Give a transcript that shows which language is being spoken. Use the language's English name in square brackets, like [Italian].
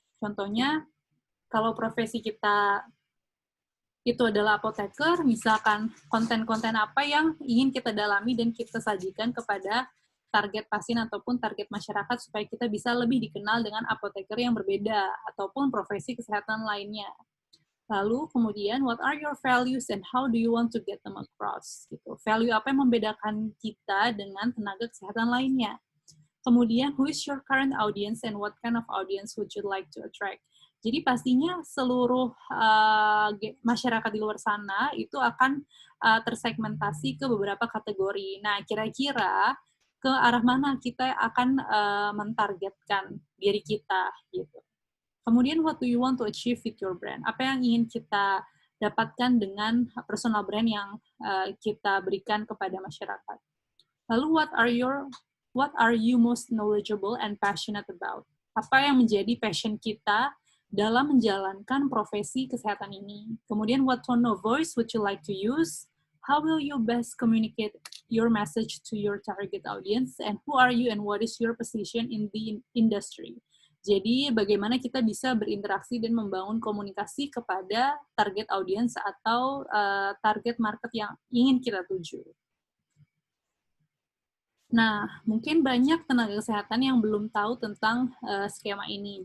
[Indonesian] Contohnya, kalau profesi kita itu adalah apoteker, misalkan konten-konten apa yang ingin kita dalami dan kita sajikan kepada target pasien ataupun target masyarakat supaya kita bisa lebih dikenal dengan apoteker yang berbeda ataupun profesi kesehatan lainnya. Lalu kemudian, [English] what are your values and how do you want to get them across? [Indonesian] Gitu. Value apa yang membedakan kita dengan tenaga kesehatan lainnya? [English] Kemudian, who is your current audience and what kind of audience would you like to attract? [Indonesian] Jadi pastinya seluruh masyarakat di luar sana itu akan tersegmentasi ke beberapa kategori. Nah, kira-kira ke arah mana kita akan mentargetkan diri kita gitu. [English] Kemudian, what do you want to achieve with your brand? [Indonesian] Apa yang ingin kita dapatkan dengan personal brand yang kita berikan kepada masyarakat? [English] Lalu, what are you most knowledgeable and passionate about? [Indonesian] Apa yang menjadi passion kita dalam menjalankan profesi kesehatan ini? [English] Kemudian, what tone of voice would you like to use? How will you best communicate your message to your target audience? And who are you and what is your position in the industry? [Indonesian] Jadi, bagaimana kita bisa berinteraksi dan membangun komunikasi kepada target audiens atau target market yang ingin kita tuju. Nah, mungkin banyak tenaga kesehatan yang belum tahu tentang skema ini.